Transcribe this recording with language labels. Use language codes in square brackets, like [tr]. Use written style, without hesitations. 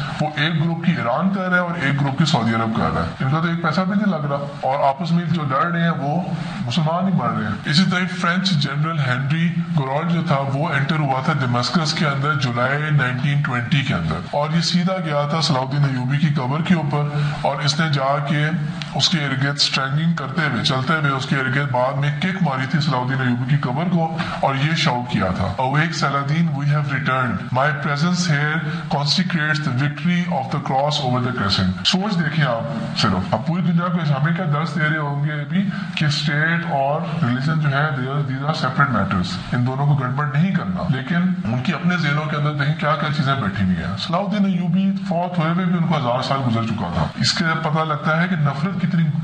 [ur] وہ ایک گروپ کی ایران کر رہا ہے اور ایک گروپ کی سعودی عرب کر رہا ہے، ان کا تو ایک پیسہ بھی نہیں لگ رہا، اور آپس میں جو لڑ رہے ہیں وہ مسلمان ہی مر رہے ہیں۔ اسی طرح فرینچ جنرل ہینری گورالڈ جو تھا وہ انٹر ہوا تھا دمشقس کے اندر جولائی 1920 کے اندر، اور یہ سیدھا گیا تھا صلاح الدین ایوبی کی قبر کے اوپر، اور اس نے جا کے اس کے ارد گرد اسٹرینگنگ کرتے ہوئے، چلتے ہوئے اس کے ارد گرد بعد میں کک ماری تھی صلاح الدین ایوبی کی قبر کو، اور یہ شاؤٹ کیا تھا [en] "Awake Saladin, we have returned. My presence here consecrates the victory of the cross over the crescent." [ur] سوچ دیکھیں آپ، صرف اب پوری دنیا کو ہمیں کیا درس دے رہے ہوں گے ابھی کہ اسٹیٹ اور ریلیجن جو ہے [en] these are separate matters، [ur] ان دونوں کو گڑبڑ نہیں کرنا، لیکن ان کی اپنے ذہنوں کے اندر دیکھیں کیا کیا چیزیں بیٹھی ہوئی ہیں۔ صلاح الدین ایوبی فوت ہوئے ہوئے بھی ان کو 1000 سال گزر چکا تھا۔ اس کے پتہ لگتا ہے کہ نفرت کتنی